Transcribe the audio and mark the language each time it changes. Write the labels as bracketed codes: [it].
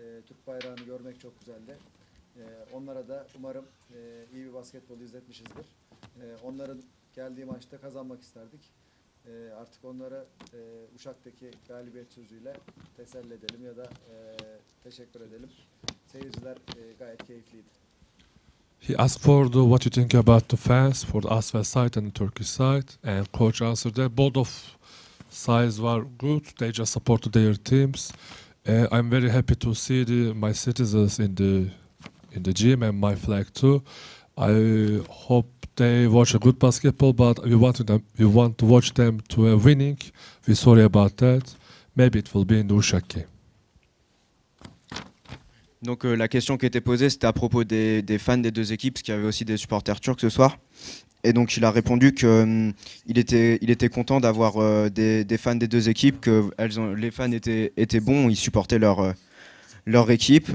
[tr] Türk bayrağını görmek çok güzeldi. Onlara da umarım iyi bir basketbol izletmişizdir. Onların geldiği maçta kazanmak isterdik. Artık onları Uşak'taki galibiyet sözüyle teselli edelim ya da teşekkür edelim. Seyirciler gayet keyifliydi. [en] He asked for what you think about the fans for the Asvel side and the Turkish side, and coach answered that both of sides were good. They just supported their teams. I'm very happy to see my citizens in the gym and my flag too. I hope they watch a good basketball, but we want to watch them to a winning. We're sorry about that. Maybe it will be in the Uşak game. [fr] Donc la question qui était posée, c'était à propos des fans des deux équipes, parce qu'il y avait aussi des supporters turcs ce soir. Et donc il a répondu qu'il était content d'avoir des fans des deux équipes, que les fans étaient bons, ils supportaient leur équipe.